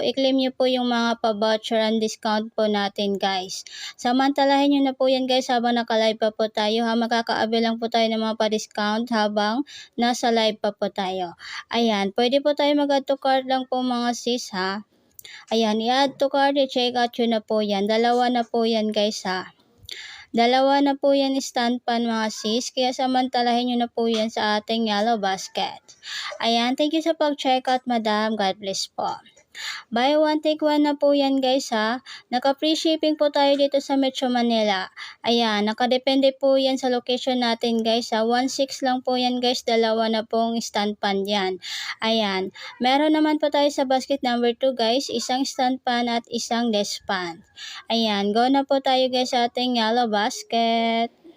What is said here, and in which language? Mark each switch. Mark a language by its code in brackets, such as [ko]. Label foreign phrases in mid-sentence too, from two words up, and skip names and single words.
[tl] I-claim nyo po yung mga pa- [en] voucher and discount [tl] po natin guys. Samantalahin nyo na po yan guys habang naka-live pa po tayo ha. Makakaabal lang po tayo ng mga pa-discount habang nasa live pa po tayo. Ayan, pwede po tayo mag- [en] add to cart [tl] lang po mga sis ha. Ayan, i- [en] add to cart, [tl] i- [en] check out [tl] yun na po yan. Dalawa na po yan guys ha. Dalawa na po yan [en] stand pan [tl] mga sis, kaya samantalahin nyo na po yan sa ating [en] yellow basket. [tl] Ayan, [en] thank you [tl] sa pag- [en] check out [tl] madam. [en] God bless [tl] po. [en] Buy one take one [tl] na po yan guys ha. Naka- [en] free shipping [tl] po tayo dito sa Metro Manila. Ayan, nakadepende po yan sa location natin guys ha. 1.6 lang po yan guys. Dalawa na pong [en] stand pan [tl] yan. Ayan, meron naman po tayo sa [en] basket number 2 [tl] guys. Isang [en] stand pan [tl] at isang [en] desk pan. [tl] Ayan, go na po tayo guys sa ating [en] yellow basket.